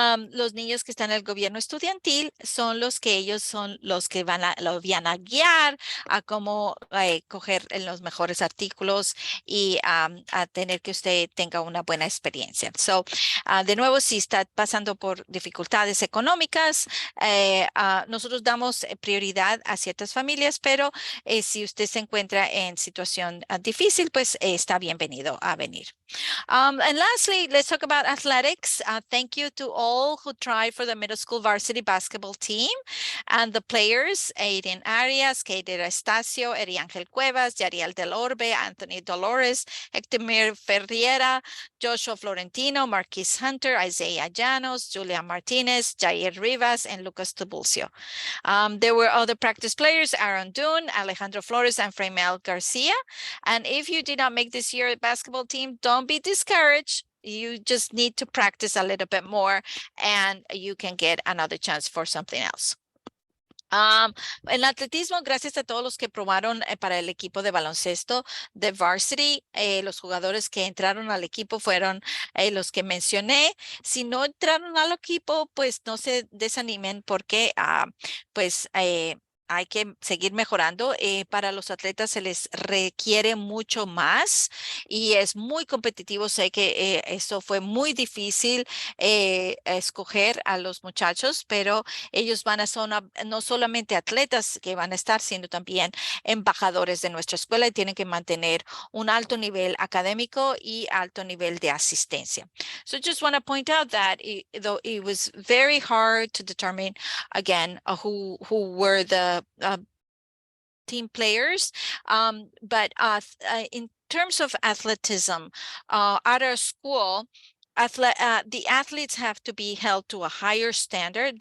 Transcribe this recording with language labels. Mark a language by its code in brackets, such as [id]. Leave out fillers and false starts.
[es] Los niños que están en el gobierno estudiantil son los que lo van a guiar a cómo coger los mejores artículos y a tener que usted tenga una buena experiencia. So, de nuevo, si está pasando por dificultades económicas, nosotros damos prioridad a ciertas familias, pero si usted se encuentra en situación difícil, pues está bienvenido a venir. [en] And lastly, let's talk about athletics. Thank you to all who tried for the middle school varsity basketball team and the players, Aiden Arias, Kader Estacio, Eriángel Cuevas, Yariel Del Orbe, Anthony Dolores, Hector Ferreira, Joshua Florentino, Marquis Hunter, Isaiah Llanos, Julian Martinez, Jair Rivas, and Lucas Tubulcio. There were other practice players, Aaron Dune, Alejandro Flores, and Fremel Garcia. And if you did not make this year's basketball team, don't be discouraged. You just need to practice a little bit more and you can get another chance for something else. [es] En atletismo, gracias a todos los que probaron para el equipo de baloncesto de varsity, los jugadores que entraron al equipo fueron los que mencioné. Si no entraron al equipo, pues no se desanimen porque pues hay que seguir mejorando. Para los atletas se les requiere mucho más y es muy competitivo. Sé que eso fue muy difícil escoger a los muchachos, pero ellos van a ser no solamente atletas que van a estar, sino también embajadores de nuestra escuela y tienen que mantener un alto nivel académico y alto nivel de asistencia. [en] So just want to point out that though it was very hard to determine again who were the team players, but in terms of athleticism at our school, the athletes have to be held to a higher standard.